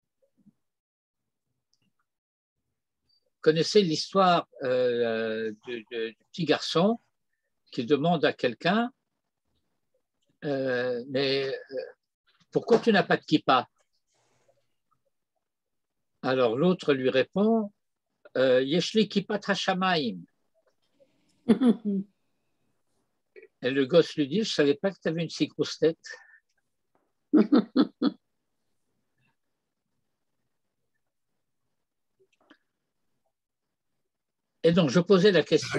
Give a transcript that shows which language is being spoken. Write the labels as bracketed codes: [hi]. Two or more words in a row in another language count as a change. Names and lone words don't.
[fr] Connaissez l'histoire du petit garçon qui demande à quelqu'un mais pourquoi tu n'as pas de kippa? Alors l'autre lui répond [he] יש לי כיפת השמים. [fr] Et le gosse lui dit je ne savais pas que tu avais une si grosse tête. Et donc, je posais la question.